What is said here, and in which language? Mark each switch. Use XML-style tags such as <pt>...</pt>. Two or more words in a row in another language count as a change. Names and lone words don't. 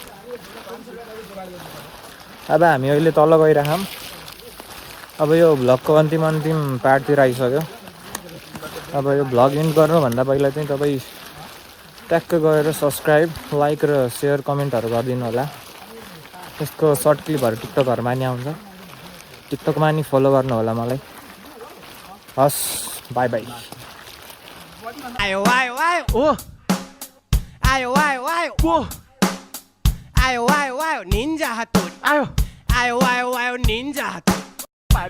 <ne>हामी अहिले तल गइरहौँ अब यो भ्लगको अन्तिम पार्टतिर आइसक्यो अब यो भ्लग इन्ड गर्नुभन्दा पहिला चाहिँ तपाईँ ट्याक्क गएर</ne> <en>subscribe like</en> <ne>र</ne> <en>share comments</en> <ne>गरिदिनु होला यसको</ne> <en>short clips</en> <ne>टिकटकहरूमा नि आउँछ टिकटकमा नि फलो गर्नु होला मलाई हस्</ne> <en>bye bye</en> <id>Ayo, ayo, ayo. Oh. Ayo, ayo, ayo. Oh. Ayo, ayo, ayo. Ninja Hattori. Ayo. Ayo, ayo, ayo. Ninja Hattori.</id>